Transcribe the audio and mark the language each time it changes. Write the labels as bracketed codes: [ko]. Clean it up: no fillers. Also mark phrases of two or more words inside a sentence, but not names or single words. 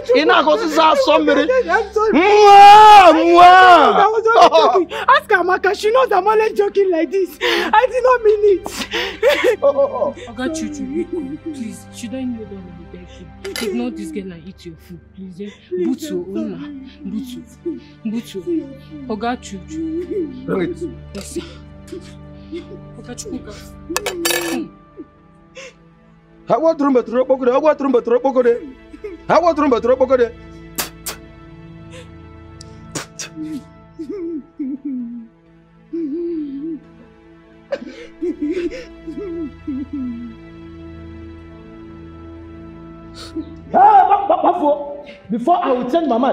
[en] I was only joking. Ask Amaka. She knows I'm only joking like this. I did not mean it. Oga Chuchu, please, should I kneel down and beg you? Ignore this girl and eat your food, please. Butu, Una. Butu. Oga Chuchu. Bring it. Yes, sir. Oga Chukwuka. How about rumba tropokode? How about rumba tropokode? How about rumba tropokode? Before I will change my mind.